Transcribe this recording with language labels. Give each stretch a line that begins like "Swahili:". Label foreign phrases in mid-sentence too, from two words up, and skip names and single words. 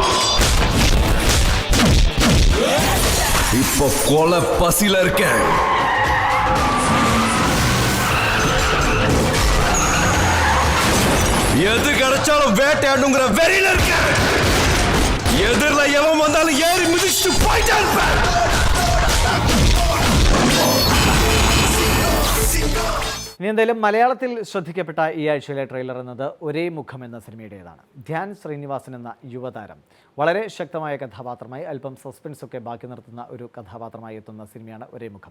Tamil: இப்போ கொலை பசியில இருக்கேன். எது கிடைச்சாலும் வேட்டையாடுங்கிற வெறியில இருக்கேன். எதிரில எவன் வந்தாலும் ஏறி மிதிச்சுட்டு போயிட்டே இருப்பேன்.
Malayalam: ഇനി എന്തായാലും മലയാളത്തിൽ ശ്രദ്ധിക്കപ്പെട്ട ഈ ആഴ്ചയിലെ ട്രെയിലർ എന്നത് ഒരേ മുഖം എന്ന സിനിമയുടേതാണ്. ധ്യാൻ ശ്രീനിവാസൻ എന്ന യുവതാരം വളരെ ശക്തമായ കഥാപാത്രമായി അല്പം സസ്പെൻസൊക്കെ ബാക്കി നിർത്തുന്ന ഒരു കഥാപാത്രമായി എത്തുന്ന സിനിമയാണ് ഒരേ മുഖം.